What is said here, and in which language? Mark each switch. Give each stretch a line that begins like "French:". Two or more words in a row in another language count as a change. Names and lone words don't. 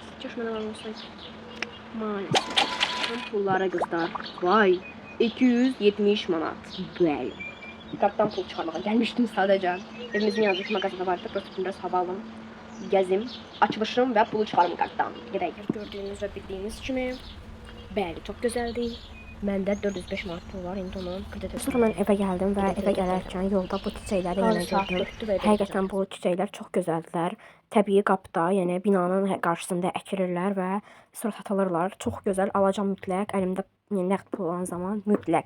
Turkish: Çeşmeden olsaydı. Maalesef. Pullara kızlar. Vay. 270 manat. Böyle. Kartdan pul çıkarmağa gelmiştim sadece. Evimizin yanındaki mağazada vardı. Burası biraz hava alım. Gezim. Açılışım ve pulu çıkarım kartdan. Gidelim. Gördüğünüz ve bildiğiniz kimi. Bəli, çok güzeldi.
Azerbaijani: Məndə 405 manat pul var, indi onu qeyd edirəm. Sonra mən evə gəldim və evə gələrkən yolda bu çiçəkləri yenə gördüm. Həqiqətən bu çiçəklər çox gözəldilər. Təbii qapda, yəni binanın qarşısında əkirirlər və sonra satılırlar. Çox gözəl, alacam mütləq. Əlimdə nəqd pul olan zaman mütləq.